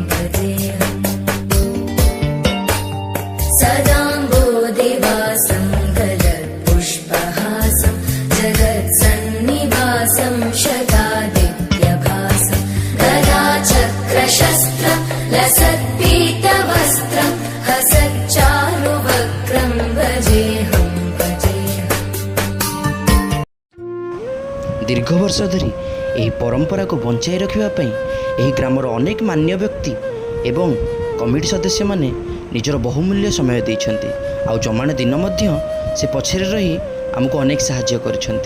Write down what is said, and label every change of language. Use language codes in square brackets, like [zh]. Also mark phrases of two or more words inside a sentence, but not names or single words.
[sa] सदाम्बोधिवासं गलत्पुष्पहासं जगत्सन्निवासं शतादित्यभासं गदाचक्रशस्त्रं लसत्पीतवस्त्रं हसच्चारुवक्त्रं भजेऽहं [or] ଦୀର୍ଘ ବର୍ଷ ଧରି ଏହି ପରମ୍ପରାକୁ ବଞ୍ଚାଇ ରଖିବା ପାଇଁ ଏହି ଗ୍ରାମର ଅନେକ ମାନ୍ୟ ବ୍ୟକ୍ତି ଏବଂ କମିଟି ସଦସ୍ୟମାନେ ନିଜର ବହୁମୂଲ୍ୟ ସମୟ ଦେଇଛନ୍ତି। ଆଉ ଜମାଣ ଦିନ ମଧ୍ୟ ସେ ପଛରେ ରହି ଆମକୁ ଅନେକ ସାହାଯ୍ୟ କରିଛନ୍ତି।